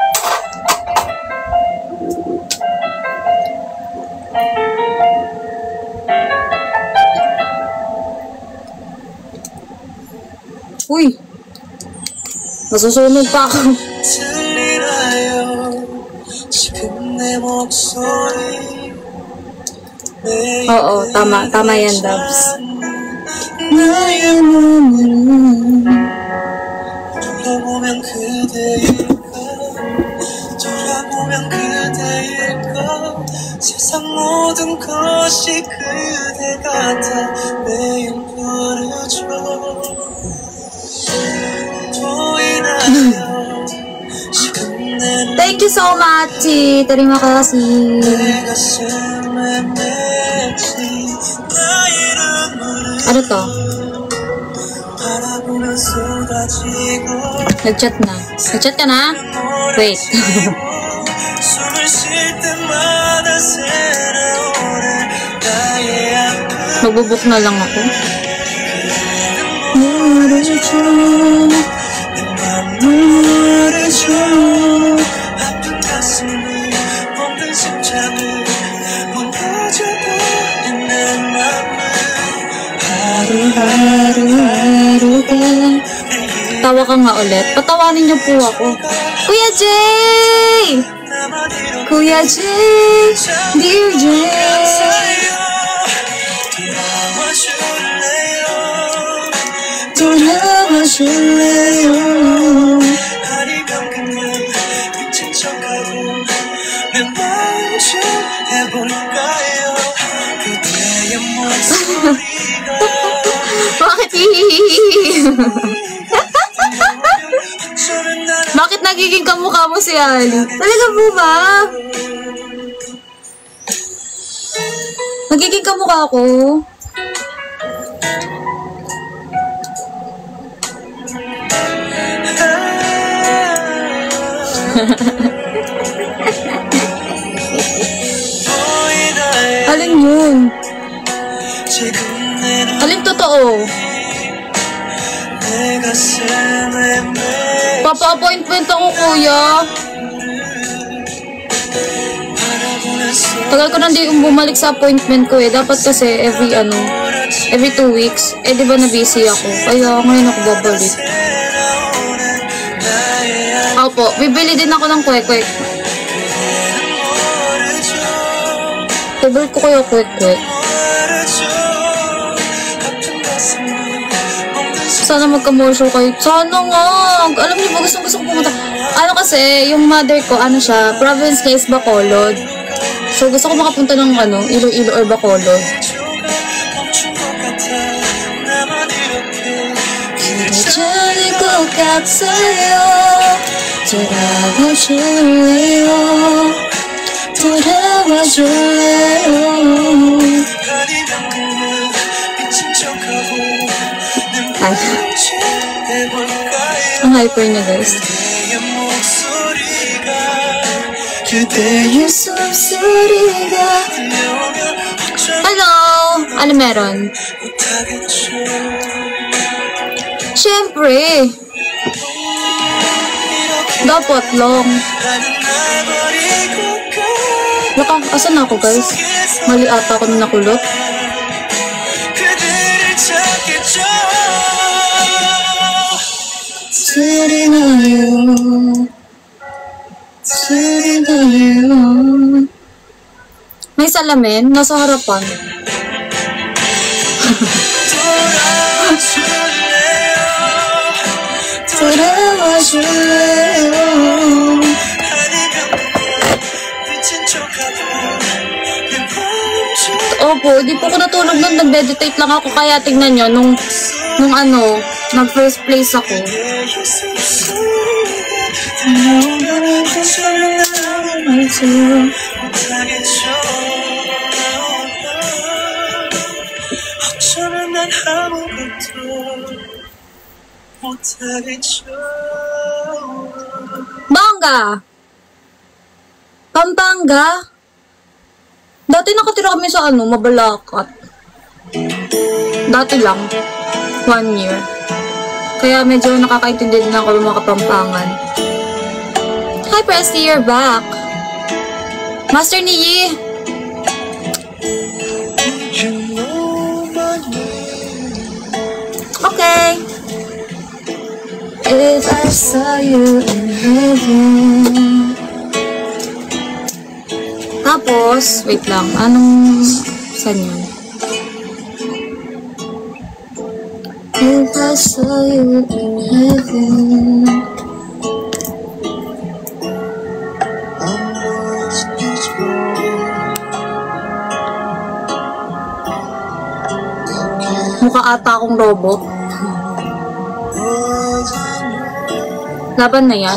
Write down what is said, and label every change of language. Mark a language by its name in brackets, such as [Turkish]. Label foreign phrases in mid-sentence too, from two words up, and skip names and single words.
[Filipino] Uy! Masusunog pa ako. Oo, tama. Tama yan, Dabs. [Korean] 나의 눈으로 돌아보면 그대일까 돌아보면 그대일까 세상 모든 것이 그대 같아 매일 부르죠 보이나요 지금 내 [English] Thank you so much. [Indonesian] Terima kasih. [Korean] 내 가슴에 맺힌 나의 눈물을 [Filipino] Ano to? [Korean] 바라보면 쏟아지고 [Filipino] Nag-chat na. Nag-chat ka na? Wait. [Korean] 숨을 쉴 때마다 새로운 나의 아픔 [Filipino] Magbubook na lang ako. [Korean] 모르죠 모르죠 아픈 가슴을 멍든 심장을 무너져버린 내 맘을 Haru-haru-haruga. [Filipino] Tawa ka nga ulit. Patawanin niyo po ako. Kuya Jay! Kuya Jay! [English] Dear Jay! [Korean] 돌아와줄래요? 다리 감으면 미친 척하고 내 마음 좀 해볼까요? 그대의 목소리가 [Filipino] Bakit hihihihi? [Korean] 어쩌면 나를 [Filipino] Bakit nagiging kamukha mo si Ali? Talaga po ba? Nagiging kamukha ko? [Korean] 보이나요? [Filipino] Alin yun? [Korean] 지금 내 눈 [Filipino] Alin totoo? [Korean] 내 가슴에 맺힌 [Filipino] Papa-appointment ako, kuya. [Korean] 바라보면서 [Filipino] Tagal ko nang di bumalik sa appointment ko eh. Dapat kasi [English] every 2 weeks. [Filipino] Eh, di ba na busy ako? Kaya ngayon ako babalik. Opo, bibili din ako ng kwek-kwek. Favorite ko kaya kwek-kwek. Sana magka-morsure kayo. Sana nga. Alam niyo ba, gusto ko pumunta. Ano kasi, yung mother ko, siya, province niya is Bacolod. So, gusto ko makapunta ng Iloilo or Bacolod. [Korean] 괜찮을 것 같아요. 돌아와줄래요? 돌아와줄래요? [Filipino] Ay, ang hyper niya, guys. [Korean] 그대의 숨소리가 [Filipino] Hello! Ano meron? Siyempre! Dapat long. Baka, asan ako, guys? Mali ata ako na nakulot. [Korean] 소리 나요. 소리 나요. [Filipino] May salamin? Nasa harapan. [Korean] 돌아와줄래요? [Filipino] Opo, di po ko natulog nung nag-meditate lang ako. Kaya tingnan nyo, nung nag- [English] first place [Filipino] ako. [Korean] 어쩌면 난 아무것도 못하겠죠. [Filipino] Bangga! Pampanga? Dati nakatira kami sa Mabalacat. Dati lang. 1 year. Kaya medyo nakakaintindi din ako ng mga Kapampangan. [English] Hi, Presty, you're back. Master Niyi! Okay. If I saw you in heaven. [Filipino] Tapos, wait lang. Saan yun? [English] If I saw you in heaven. [Filipino] Mukha ata akong robot. Laban na yan.